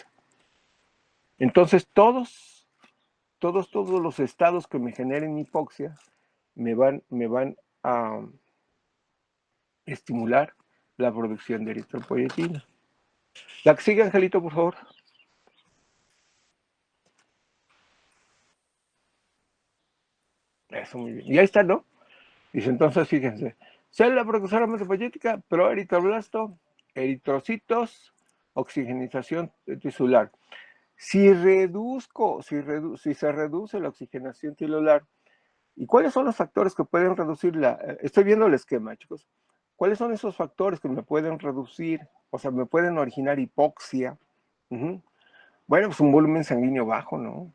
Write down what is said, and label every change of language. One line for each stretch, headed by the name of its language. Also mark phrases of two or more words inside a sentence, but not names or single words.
Spanish: Entonces, todos los estados que me generen hipoxia me van a estimular la producción de eritropoyetina. La que sigue, Angelito, por favor. Eso, muy bien. Y ahí está, ¿no? Dice, entonces, fíjense. Célula precursora hematopoyética, proeritroblasto, eritrocitos, oxigenización tisular. Si se reduce la oxigenación tisular, ¿y cuáles son los factores que pueden reducirla? Estoy viendo el esquema, chicos. ¿Cuáles son esos factores que me pueden reducir? O sea, me pueden originar hipoxia. Bueno, pues un volumen sanguíneo bajo, ¿no?